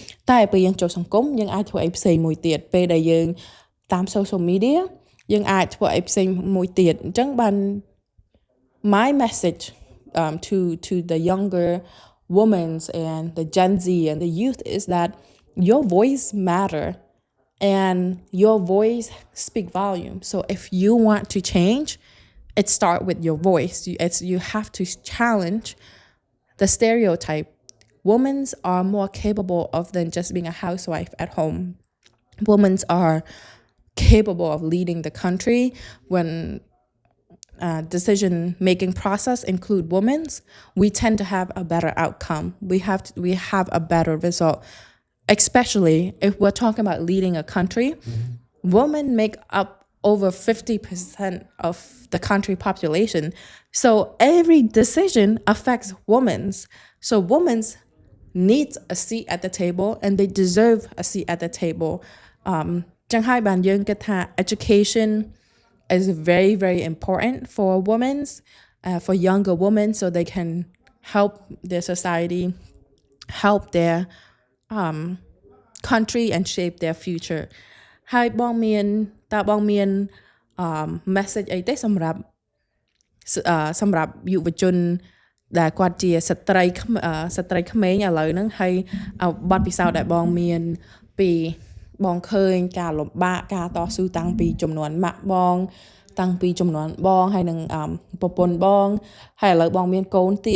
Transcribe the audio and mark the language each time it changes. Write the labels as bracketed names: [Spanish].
[Khmer] តែពេលយើងចូលសង្គមយើងអាចធ្វើអីផ្សេងមួយទៀតពេលដែលយើងតាម social media យើងអាចធ្វើអីផ្សេងមួយទៀតអញ្ចឹងបាន [English] my message to the younger women and the Gen Z and the youth is that your voice matter and your voice speak volume. So if you want to change, it start with your voice. You have to challenge the stereotype. Women are more capable of than just being a housewife at home. Women are capable of leading the country when decision-making process include women, we tend to have a better outcome. We have a better result. Especially if we're talking about leading a country, women make up over 50% of the country population. So every decision affects women. So women need a seat at the table and they deserve a seat at the table. [Khmer] ចឹងហើយបានយើងគិតថា [English] education is very, very important for women, for younger women, so they can help their society, help their country and shape their future. [Khmer] ហើយបងមាន message អីទេសម្រាប់យុវជនដែលគាត់ជាស្ត្រីក្មេងឥឡូវហ្នឹងហើយបទពិសោធន៍ដែលបងមានពីបងឃើញការលំបាកការតស៊ូតាំងពីចំនួនម៉ាក់បងតាំងពីចំនួនបងហើយនឹងប្រពន្ធបងហើយឥឡូវបងមានកូន